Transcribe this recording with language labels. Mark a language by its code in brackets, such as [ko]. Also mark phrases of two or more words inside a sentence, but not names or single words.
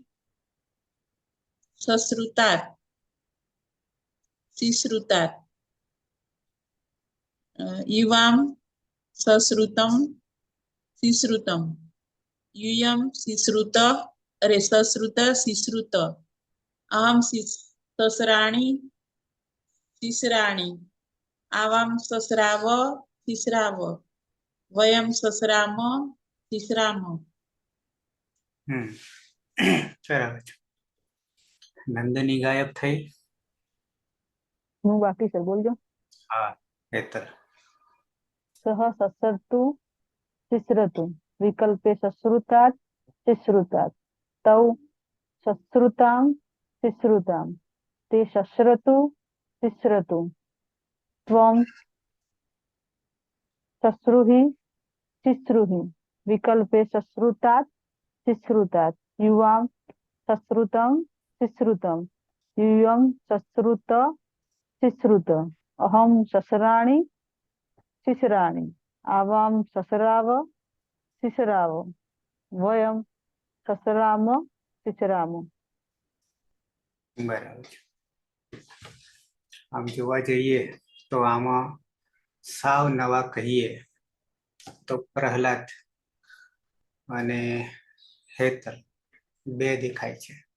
[sa] સશ્રુતાत् સિશ્રુતાत्, યુવામ સશ્રુતમ સિશ્રુતમ, यूयम सिश्रुत सश्रुत सिश्रुत, अहम ससराणि शिश्राणि, आवाम ससराव शिश्राव, वयम ससराम शिश्राम. [gu] બરાબર છે. નંદની ગાયબ થઈ. હું બાકી સર બોલજો. હા, હેતલ. [sa] સહ સસરતુ શિશ્રતુ, વિકલ્પે સશ્રુતાत् શિશ્રુતાत्, તૌ સશ્રુતામ શિશ્રુતામ, તે સશ્રતુ શિશ્રતુ, ત્વમ સશ્રુહિ શિશ્રુહિ, વિકલ્પે સશ્રુતાत् શિશ્રુતાत्, યુવામ સશ્રુતમ શિશ્રુતમ, यूयम सश्रुत शिश्रुत, अहम ससराणि शिश्राणि, आवाम ससराव शिश्राव, वयम ससराम शिश्राम. [gu] બરાબર છે. આમ જોવા જઈએ તો આમાં સાવ નવા કહીએ તો પ્રહલાદ અને હેતલ બે દેખાય છે.